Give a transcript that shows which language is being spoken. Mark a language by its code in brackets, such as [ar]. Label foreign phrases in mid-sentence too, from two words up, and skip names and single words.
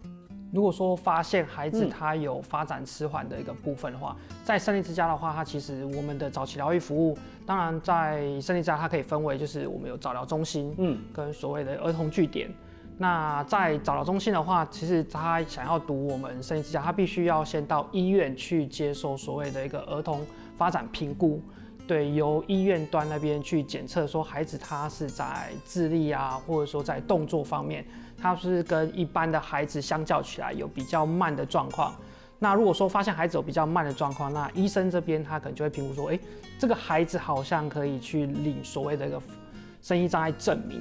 [zh] 如果說發現孩子他有發展遲緩的一個部分的話，在勝利之家的話，它其實我們的早期療育服務，當然在勝利之家它可以分為，就是我們有早療中心，跟所謂的兒童據點。那在早療中心的話，其實他想要讀我們勝利之家，他必須要先到醫院去接受所謂的一個兒童發展評估。对，由医院端那边去检测，说孩子他是在智力啊，或者说在动作方面，他是跟一般的孩子相较起来有比较慢的状况。那如果说发现孩子有比较慢的状况，那医生这边他可能就会评估说，这个孩子好像可以去领所谓的一个身心障碍证明。